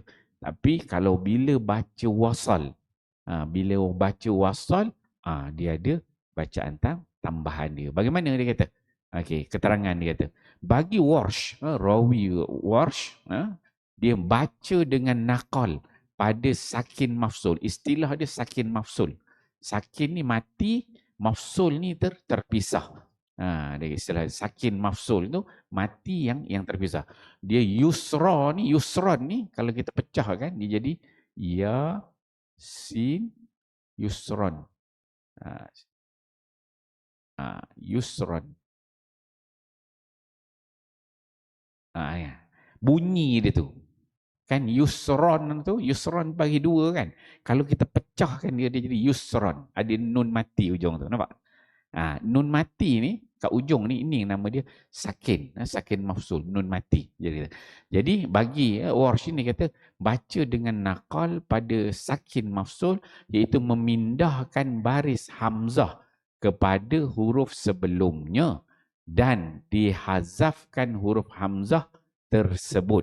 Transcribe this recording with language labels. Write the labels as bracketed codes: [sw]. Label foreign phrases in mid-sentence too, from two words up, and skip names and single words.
[ms] Tapi kalau bila baca wasal, dia ada bacaan tambahan dia. Bagaimana dia kata? Okey, keterangan dia kata. Bagi Warsh, rawi Warsh, dia baca dengan naqal pada [ar] ساكن مفصول. [ms] Istilah dia [ar] ساكن مفصول. [ms] Sakin ni mati, mafsul ni terpisah. Dia istilah [ar] ساكن مفصول [ms] tu mati yang terpisah. Dia yusron ni kalau kita pecahkan dia jadi ya sin yusron. Yusron. Bunyi dia tu. Kan yusron tu, yusron bagi 2 kan. Kalau kita pecahkan dia jadi yusron. Ada nun mati ujung tu, nampak? Nun mati ni, kat ujung ni, ini nama dia sakin. [ar] ساكن مفصول, [ms] nun mati. Jadi bagi Warsh ni kata, baca dengan naqal pada [ar] ساكن مفصول, [ms] iaitu memindahkan baris hamzah kepada huruf sebelumnya dan dihazafkan huruf hamzah tersebut.